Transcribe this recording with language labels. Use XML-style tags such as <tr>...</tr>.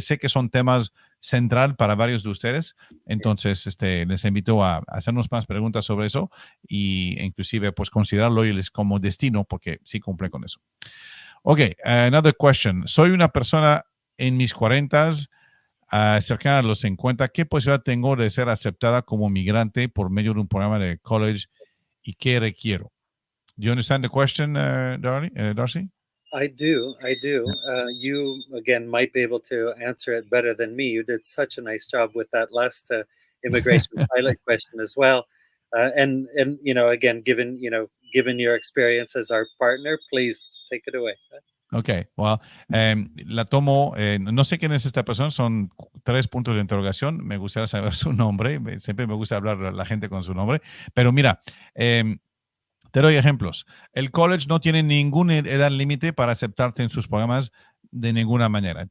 <es>Sé que son temas central para varios de ustedes. Entonces, les invito a hacernos más preguntas sobre eso e inclusive, pues, considerar Loyalist como destino, porque sí cumple con eso.</es> <en>Ok, another question.</en> <es>Soy una persona en mis 40s, cercana a los 50, ¿qué posibilidad tengo de ser aceptada como migrante por medio de un programa de college y qué requiero?</es> <en>Do you understand the question, Darcy? I do. You, again, might be able to answer it better than me. You did such a nice job with that last immigration pilot question as well. And again, given your experience as our partner, please take it away. Ok, well,</en> <es>la tomo, no sé quién es esta persona, son 3 puntos de interrogación, me gustaría saber su nombre, siempre me gusta hablar a la gente con su nombre, pero mira, te doy ejemplos. El college no tiene ninguna edad límite para aceptarte en sus programas de ninguna manera.</es>